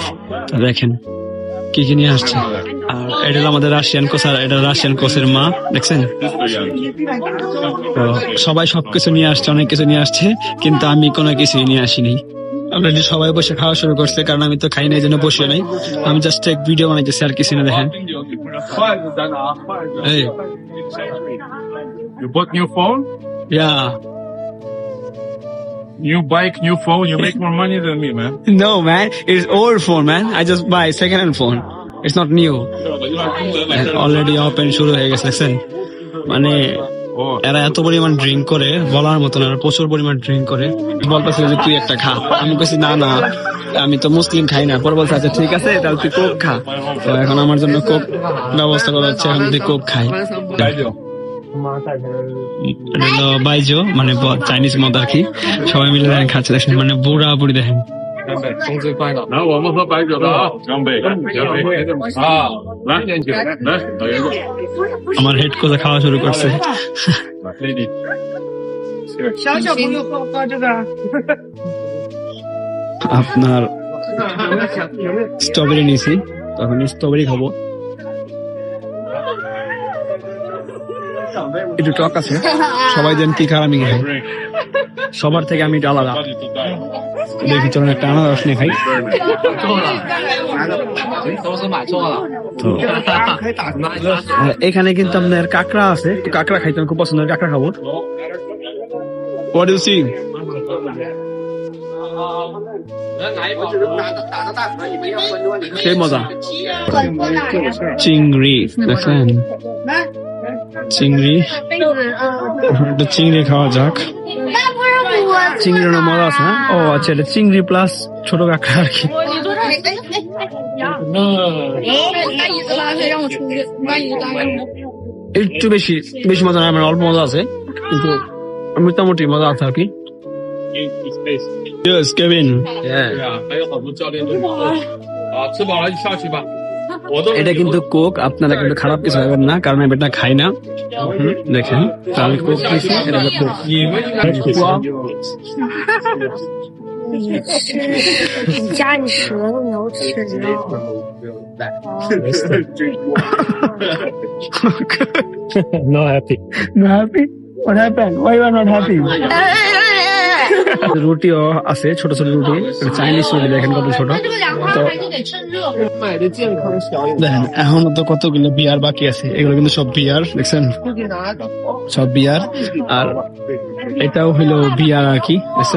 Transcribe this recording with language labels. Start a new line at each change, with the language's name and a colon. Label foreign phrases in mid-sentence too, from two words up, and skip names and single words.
Bangla: দেখেন কি কি নিয়ে আসছে, আর এটা হলো আমাদের
English: Russian coach,
Bangla: আর এটা রাশিয়ান কোচের মা, দেখছেন। তো সবাই সবকিছু নিয়ে আসছে, অনেক কিছু নিয়ে আসছে, কিন্তু আমি কোনো কিছুই নিয়ে আসিনি। অলরেডি সবাই বসে খাওয়া শুরু করছে, কারণ আমি তো খাই না, এই জন্য বসে নাই। আমি জাস্ট এক ভিডিও বানাইতেছি আর কিছু না। দেখেন এই
English: You bought new phone? ইয়া New bike, new phone. You make more money than me, man. no man, it's old phone man, I just buy second hand phone, it's not new.
Bangla: অলরেডি ওপেন শুরু হয়ে গেছে, দেখছেন। মানে এরা এত পরিমাণ ড্রিঙ্ক করে বলার মতো না, প্রচুর পরিমাণ ড্রিঙ্ক করে। বলতেছিল যে তুই একটা খা, আমি বলছি না না আমি তো মুসলিম খাই না। পরে বলছে আচ্ছা ঠিক আছে তাহলে তুই কোক খা। তো এখন আমার জন্য কোক ব্যবস্থা করা হচ্ছে, এখন তুই কোক খাই। বাইজো মানে চাইনিজ মদ আর কি, সবাই মিলে দেখেন খাচ্ছে, দেখেন মানে বুড়া বুড়ি দেখেন।
Chinese: 来，我们喝白酒的啊，干杯！干杯！啊，来，来，老爷子
Bangla: আমার হেড কোচে খাওয়া শুরু করছে।
English: ，lady，
Chinese: 小小朋友喝这个。
Bangla: আপনার স্ট্রবেরি নিয়েছি, তখন স্ট্রবেরি খাবো। একটু টক আছে, সবাই যেন কি খার আমি খাই, সবার থেকে আমি একটু আলাদা। দেখি চলুন একটা আনারস নিয়ে খাই। তো এখানে কিন্তু আপনার কাঁকড়া আছে, তো কাঁকড়া খাইতে আমি খুব পছন্দ, কাঁকড়া খাবো।
English: What do you see?
Bangla: সেই মজা। চিংড়ি দেখেন, চিংড়ি, একটু চিংড়ি খাওয়া যাক। চিংড়ির মজা আছে না? ও আচ্ছা, এটা চিংড়ি প্লাস ছোট কাঁকড়া আর কি। একটু বেশি বেশি মজা না, আমার অল্প মজা আছে, কিন্তু মোটামুটি মজা আছে আর কি।
English: Yes, Kevin.
Chinese: Yeah，还有好多教练都啊，吃饱了就下去吧。我都
Bangla: এটা কিন্তু কোক, আপনারা কিন্তু খারাপ কিছু ভাবেন না, কারণ আমি এটা খাই না। দেখেন তো আমি কোক খাইছি, এটা হলো কোক।
Chinese: 你们家里蛇都没有吃肉。
English: No happy. No happy? What happened? Why you are not happy?
Bangla: রুটিও আছে, ছোট ছোট রুটি, চাইনিজ রুটি দেখেন কত ছোট। তো দেখেন এখনো তো কতগুলো বিয়ার বাকি আছে, এগুলো কিন্তু সব বিয়ার, দেখছেন সব বিয়ার। আর এটাও হইলো বিয়ার আর কি, দেখছেন।